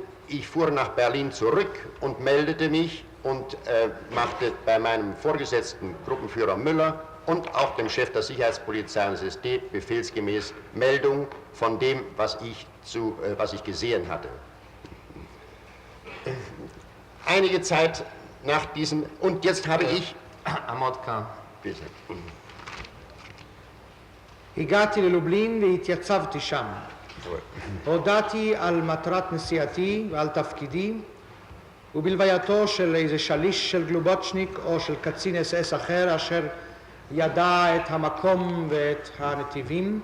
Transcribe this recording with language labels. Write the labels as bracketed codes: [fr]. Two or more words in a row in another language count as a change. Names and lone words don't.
[de] Ich fuhr nach Berlin zurück und meldete mich und machte bei meinem Vorgesetzten Gruppenführer Müller und auch dem Chef der Sicherheitspolizei des SD befehlsgemäß Meldung von dem, was ich gesehen hatte. Einige Zeit nach diesem, und jetzt habe ich... [he] עמוד כאן. [de] Bitte. [he] הגעתי ללובלין והתייצבתי שם. הודעתי על מטרת נסיעתי ועל תפקידי, ובלווייתו של איזה שליש של גלובוצ'ניק או של קצין אס אחר אשר ידע את המקום ואת הנתיבים.